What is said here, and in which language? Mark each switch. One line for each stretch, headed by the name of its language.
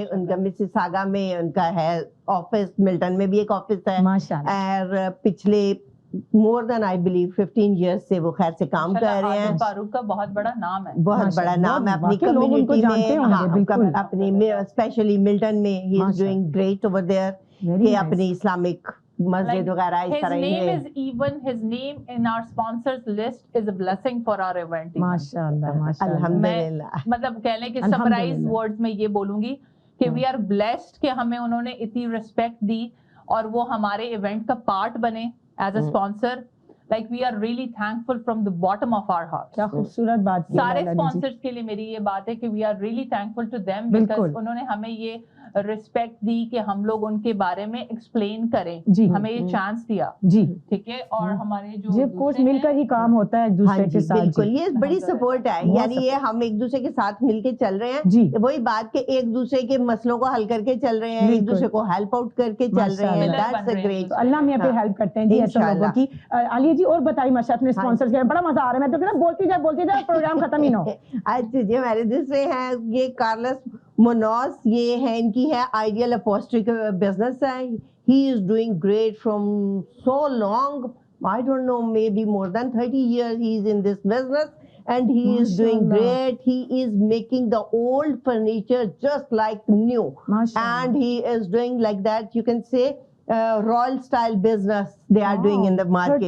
Urdu: ان کا مسیساگا میں ان کا ہے آفس, ملٹن میں بھی ایک آفس ہے, اور پچھلے
English: more than I believe
Urdu: 15 ایئرس سے وہ خیر سے کام کر رہے ہیں. فاروق کا بہت بڑا نام ہے, بہت بڑا نام ہے اپنی کمیونٹی میں, اپنی اسپیشلی ملٹن میں.
English: he is doing great over there,
Urdu: کہ اپنی اسلامک مسجد وغیرہ اس طرح ہی ہے.
English: his name in our sponsors list is a blessing for our event.
Urdu: ماشاءاللہ الحمدللہ. مطلب کہہ لیں کہ سمرائز ورڈز میں یہ بولوں گی کہ
English: we are blessed
Urdu: کہ ہمیں انہوں نے اتنی ریسپیکٹ دی, اور وہ ہمارے ایونٹ کا پارٹ بنے
English: As a sponsor. Like we are really thankful from the bottom of our hearts.
Urdu: کیا خوبصورت بات کی. سارے sponsors کے لیے میری یہ بات ہے کہ
English: we are really thankful to them, because
Urdu: انہوں نے ہمیں یہ ریسپیکٹ دی کہ ہم لوگ ان کے بارے میں ایکسپلین کریں, ہمیں یہ چانس دیا. جی ٹھیک ہے, اور ہمارے جو کورس مل کر ہی کام ہوتا ہے ایک دوسرے کے ساتھ. بالکل, یہ بڑی سپورٹ ہے, یعنی یہ ہم ایک دوسرے کے ساتھ مل کے چل رہے ہیں. وہی بات کہ ایک دوسرے کے مسئلوں کو حل کر کے چل رہے ہیں, ایک دوسرے کو ہیلپ آؤٹ کر کے چل رہے ہیں.
English: That's a great.
Urdu: اللہ ہمیں پہ ہیلپ کرتے ہیں جی ایسے لوگوں کی. عالیہ جی اور بتائیے ماشاء اپنے اسپانسرز کے بڑا مزہ آ رہا ہے, میں تو کہنا بولتی جائے پروگرام ختم ہی نہ ہو. اچھا جی, ہمارے دوسرے ہیں یہ کارلس منوز, یہ ہے ان کی ہے آئیڈیل اپوسٹری کا بزنس ہے.
English: He is doing great from so long, I don't know, maybe more than 30 years he is in this business, and he is doing great. He is making the old furniture just like new, and he is doing like that, you can say royal style business they are doing in the market.